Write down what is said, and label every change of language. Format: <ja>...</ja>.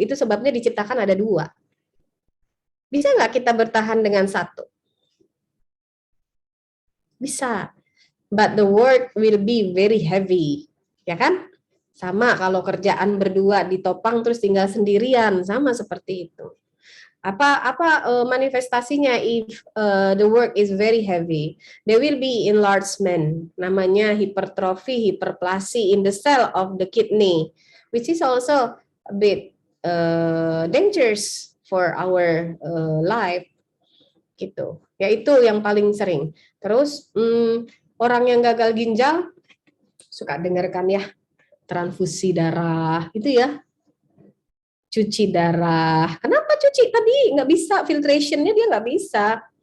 <id>Itu sebabnya diciptakan ada dua. Bisa nggak kita bertahan dengan satu? Bisa.</id> <en>But the work will be very heavy.</en> <id>Ya kan? Sama kalau kerjaan berdua ditopang terus tinggal sendirian, sama seperti itu. Apa manifestasinya</id> <en>if the work is very heavy? There will be enlargement, namanya hypertrophy, hyperplasia in the cell of the kidney, which is also a bit dangerous for our life, gitu.</en> <id>Ya itu yang paling sering. Terus orang yang gagal ginjal suka dengarkan ya, transfusi darah, itu ya. Cuci darah. Kenapa cuci tadi? Nggak bisa, filtrationnya dia nggak bisa.</id>